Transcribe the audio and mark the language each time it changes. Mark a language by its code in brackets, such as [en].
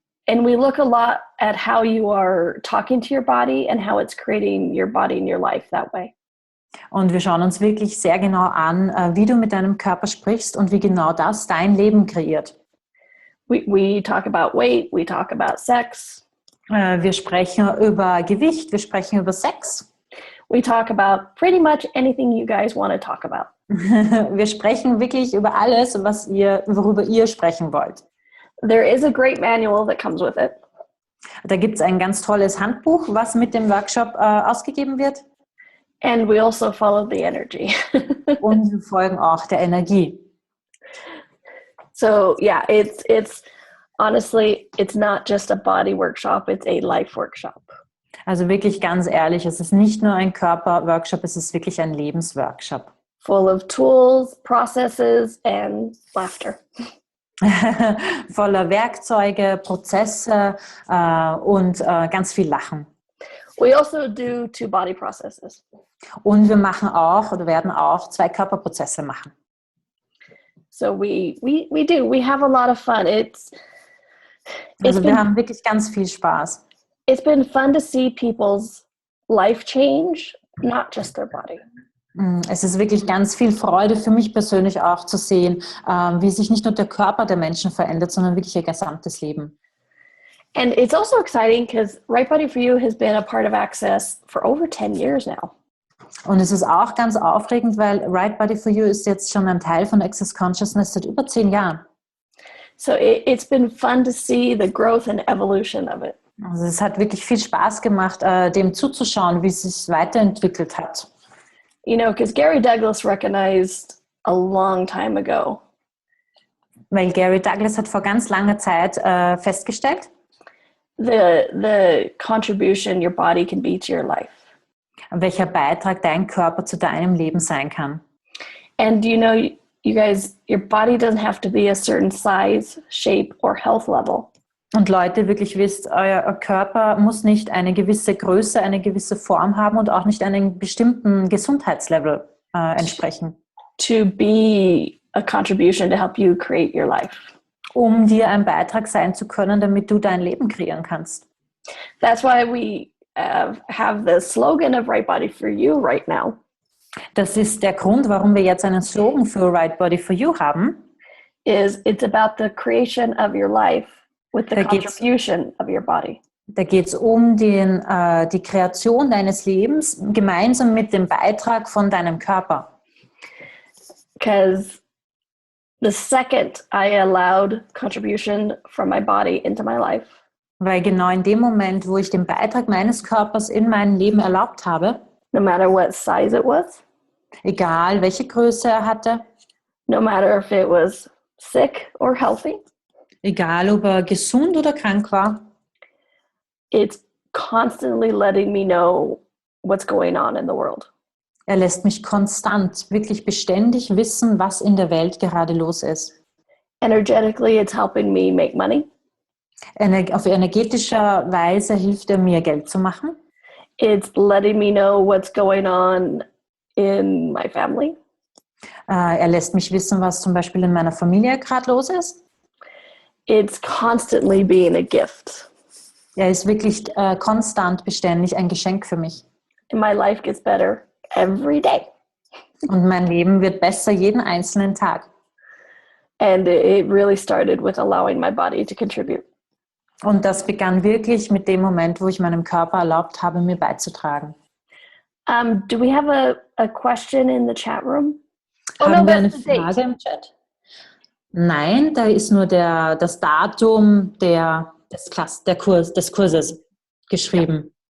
[en] And we look a lot at how you are talking to your body and how it's creating your body and your life that way. [de] Und wir schauen uns wirklich sehr genau an, wie du mit deinem Körper sprichst und wie genau das dein Leben kreiert. [en] We talk about weight, we talk about sex. [de] Wir sprechen über Gewicht, wir sprechen über Sex. [en] We talk about pretty much anything you guys want to talk about. [de] Wir sprechen wirklich über alles, worüber ihr sprechen wollt. [en] There is a great manual that comes with it. [de] Da gibt es ein ganz tolles Handbuch, was mit dem Workshop ausgegeben wird. [en] And we also follow the energy. [de] Und wir folgen auch der Energie. [en] So yeah, it's honestly, it's not just a body workshop, it's a life workshop. [de] Also wirklich ganz ehrlich, es ist nicht nur ein Körperworkshop, es ist wirklich ein Lebensworkshop. [en] Full of tools, processes, and laughter. [de] Voller Werkzeuge, Prozesse und ganz viel Lachen. [en] We also do 2 body processes. [de] Und wir machen auch oder werden auch 2 Körperprozesse machen. [en] So we have a lot of fun. [de] Also wir haben wirklich ganz viel Spaß. [en] It's been fun to see people's life change, not just their body. [de] Es ist wirklich ganz viel Freude für mich persönlich auch zu sehen, wie sich nicht nur der Körper der Menschen verändert, sondern wirklich ihr gesamtes Leben. [en] And it's also exciting because Right Body for You has been a part of Access for over 10 years now. [de] Und es ist auch ganz aufregend, weil Right Body for You ist jetzt schon ein Teil von Access Consciousness seit über 10 Jahren. [en] So it's been fun to see the growth and evolution of it. [de] Also es hat wirklich viel Spaß gemacht, dem zuzuschauen, wie es sich weiterentwickelt hat. [en] You know, because Gary Douglas recognized a long time ago. [de] Weil Gary Douglas hat vor ganz langer Zeit festgestellt, [en] the contribution your body can be to your life. [de] welcher Beitrag dein Körper zu deinem Leben sein kann. [en] And you know, you guys, your body doesn't have to be a certain size, shape, or health level. [de] Und Leute, wirklich wisst, euer Körper muss nicht eine gewisse Größe, eine gewisse Form haben und auch nicht einem bestimmten Gesundheitslevel entsprechen. [en] To be a contribution to help you create your life. [de] Um dir ein Beitrag sein zu können, damit du dein Leben kreieren kannst. [en] That's why we have the slogan of Right Body for You right now. [de] Das ist der Grund, warum wir jetzt einen Slogan für Right Body for You haben. [en] It's about the creation of your life with the contribution of your body. [de] Da geht es um die Kreation deines Lebens gemeinsam mit dem Beitrag von deinem Körper. [en] Because the second I allowed contribution from my body into my life, [de] Weil genau in dem Moment, wo ich den Beitrag meines Körpers in mein Leben erlaubt habe, [en] no matter what size it was, [de] egal welche Größe er hatte, [en] no matter if it was sick or healthy, [de] egal ob er gesund oder krank war, [en] it's constantly letting me know what's going on in the world. [de] er lässt mich konstant, wirklich beständig wissen, was in der Welt gerade los ist. [en] Energetically, it's helping me make money. [de] Auf energetischer Weise hilft er mir, Geld zu machen. [en] It's letting me know what's going on in my family. [de] Er lässt mich wissen, was zum Beispiel in meiner Familie gerade los ist. [en] It's constantly being a gift. [de] Er ist wirklich konstant, beständig ein Geschenk für mich. [en] And my life gets better every day. [de] Und mein Leben wird besser jeden einzelnen Tag. [en] And it really started with allowing my body to contribute. [de] Und das begann wirklich mit dem Moment, wo ich meinem Körper erlaubt habe, mir beizutragen. [en] Do we have a question in the chat room? [de] Haben wir eine Frage im Chat? Nein, da ist nur das Datum des Kurses geschrieben.